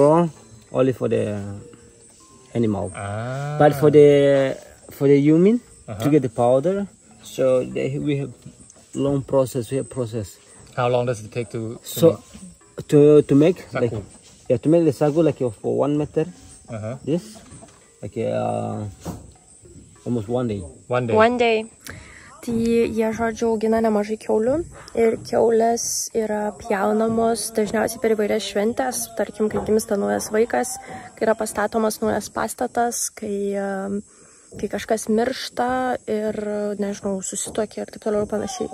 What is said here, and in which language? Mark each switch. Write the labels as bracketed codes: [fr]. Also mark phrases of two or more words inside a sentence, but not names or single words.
[en] is raw, only for the animal. But for the human, to get the powder, so we have long process. How long does it take to to make sagu? To make the sagu like for 1 meter. This like almost 1 day. One day. [lt] Tai jie, žodžiu, augina nemažai kiaulių ir kiaulės yra pjaunamos dažniausiai per įvairias šventės, tarkim, kai gimsta naujas vaikas, kai yra pastatomas naujas pastatas, kai kažkas miršta ir, nežinau, susituokia ir taip toliau ir panašiai.